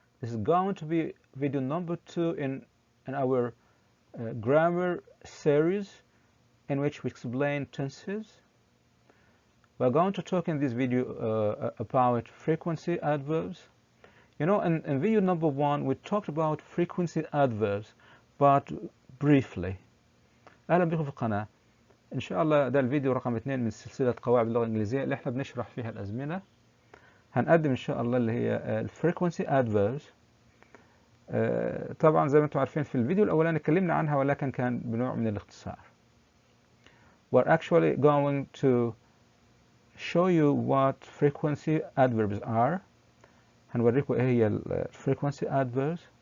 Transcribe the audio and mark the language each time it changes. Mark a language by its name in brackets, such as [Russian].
[English] This is going to be video number 2 in our grammar series in which we explain tenses. We're going to talk in this video about frequency adverbs. You know, in video number 1 we talked about frequency adverbs but briefly. [Arabic] أهلا بكم في القناة. إن شاء الله ده الفيديو رقم 2 من سلسلة قواعد اللغة الإنجليزية اللي احنا بنشرح فيها الأزمنة. هنقدم إن شاء الله اللي هي الفريكونسي adverbs. طبعا زي ما انتم عارفين في الفيديو الأولاني اتكلمنا عنها ولكن كان بنوع من الاختصار. [English] We're actually going to show you what frequency adverbs are. [Arabic] هنوريكم ايه هي frequency adverbs.